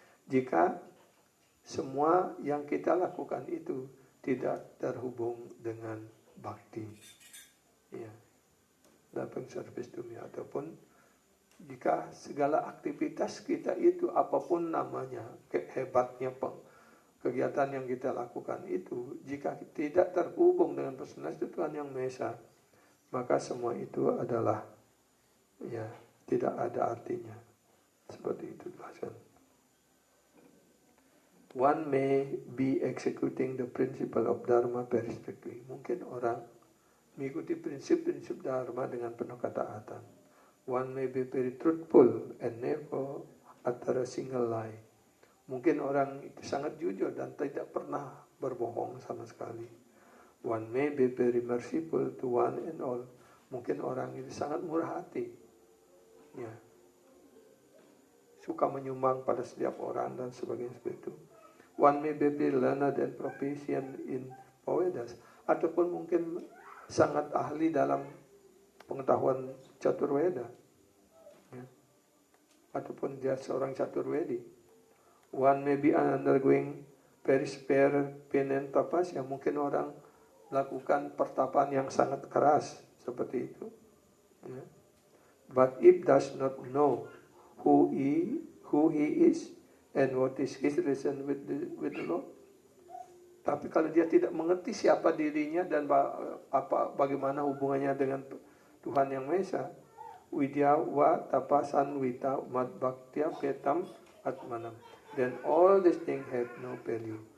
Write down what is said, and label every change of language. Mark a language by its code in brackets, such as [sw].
[id] Jika semua yang kita lakukan itu tidak terhubung dengan bhakti, ya, [en] loving service to me, [id] ataupun jika segala aktivitas kita itu apapun namanya, hebatnya kegiatan yang kita lakukan itu, jika tidak terhubung dengan personalitas Tuhan Yang Maha Esa, maka semua itu adalah, ya, tidak ada artinya. Seperti itu jelaskan. [en] One may be executing the principle of Dharma very strictly. [id] Mungkin orang mengikuti prinsip-prinsip Dharma dengan penuh ketaatan. [en] One may be very truthful and never utter a single lie. [id] Mungkin orang itu sangat jujur dan tidak pernah berbohong sama sekali. [en] One may be very merciful to one and all. [id] Mungkin orang itu sangat murah hati, ya, suka menyumbang pada setiap orang dan sebagainya seperti itu. [en] One may be very learned and proficient in Vedas, [id] ataupun mungkin sangat ahli dalam pengetahuan Caturveda, ya, ataupun dia seorang Caturvedi. [en] One may be undergoing very severe pain and tapasya. [id] Mungkin orang melakukan pertapaan yang sangat keras seperti itu, ya. [en] But if does not know who he is and what is his relation with the Lord, [id] tapi kalau dia tidak mengerti siapa dirinya dan bagaimana hubungannya dengan Tuhan Yang Maha Esa, [sa] widya wa tapasan wita mad bhaktya petam atmanam, [en] then all these things have no value.